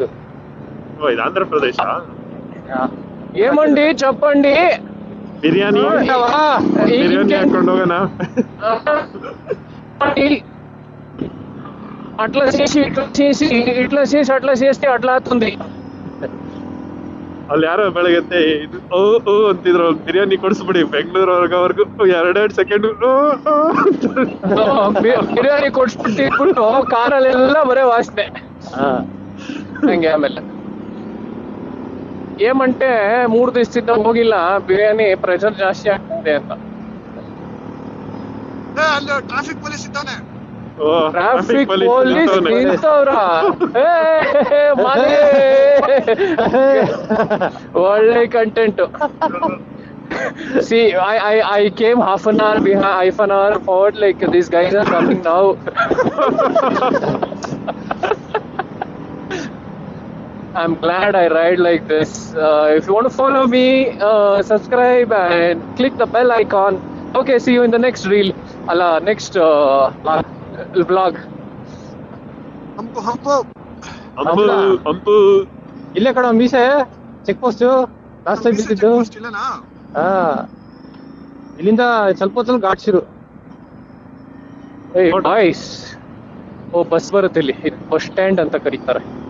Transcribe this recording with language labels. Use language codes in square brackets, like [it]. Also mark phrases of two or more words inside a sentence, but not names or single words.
[kn] ಓ, ಇದು ಆಂಧ್ರ ಪ್ರದೇಶ. [te] ఏమండి చెప్పండి. [kn] ಬಿರಿಯಾನಿ ಬಿರಿಯಾನಿ ಹಾಕೊಂಡು ಹೋಗೋಣ. [te] అట్లా చేసి అట్లా చేస్తే అట్లా అవుతుంది. [kn] ಅಲ್ಲಿ ಯಾರೋ ಬೆಳಗ್ಗೆ ಓ ಓ ಅಂತಿದ್ರು, ಬಿರಿಯಾನಿ ಕೊಡಿಸ್ಬಿಡಿ ಬೆಂಗಳೂರವರೆಗೂ 2 ಸೆಕೆಂಡ್ ಬಿರಿಯಾನಿ ಕೊಡ್ಸ್ಬಿಟ್ಟು ಕಾರಲ್ಲೆಲ್ಲ ಬರೇ ವಾಸನೆ. ಹಂಗೆ ಆಮೇಲೆ ಏಮಂటే 3 ದಿವಸದಿಂದ ಹೋಗಿಲ್ಲ, ಬಿರಿಯಾನಿ ಪ್ರೆಷರ್ ಜಾಸ್ತಿ ಆಗ್ತದೆ ಅಂತ. [en] traffic police [kn] ಇದ್ದಾನೆ. [en] traffic police [kn] ನಿಂತವ್ರ, ಒಳ್ಳೆ ಕಂಟೆಂಟ್. [en] See, I came half an hour forward, like these guys are coming now. I'm glad I ride like this. If you want to follow me, subscribe and click the bell icon. Okay, see you in the next reel. Next vlog. [kn] ಹಂಪು ಇಲ್ಲೇ ಕಡೆ ಮೀಸೆ [en] check post last time [kn] ಬಿದ್ದಿದ್ದು. ಇಲ್ಲಿಂದ ಸ್ವಲ್ಪ ಹೊತ್ತಲ್ಲಿ ಘಾಟ್ ಶುರು. ಬಾಯ್ಸ್, ಬಸ್ ಬರುತ್ತೆ ಇಲ್ಲಿ, [en] bus stand [kn] ಅಂತ ಕರೀತಾರೆ.